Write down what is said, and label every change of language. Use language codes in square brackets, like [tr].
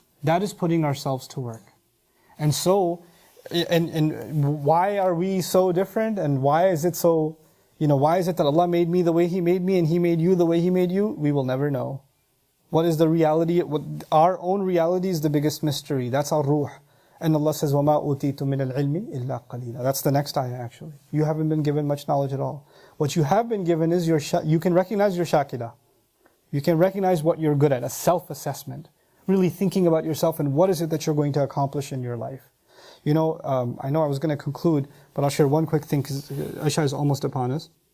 [en] That is putting ourselves to work. And so, and why are we so different? And why is it so, why is it that Allah made me the way He made me and He made you the way He made you? We will never know. What is the reality? Our own reality is the biggest mystery. That's our ruh. And Allah says, [ar] وَمَا أُوتِيتُم مِّنَ الْعِلْمِ إِلَّا قَلِيلًا. [en] That's the next ayah actually. You haven't been given much knowledge at all. What you have been given is you can recognize your shakila. You can recognize what you're good at, a self-assessment. Really thinking about yourself and what is it that you're going to accomplish in your life. You know, I know I was going to conclude, but I'll share one quick thing because Isha is almost upon us.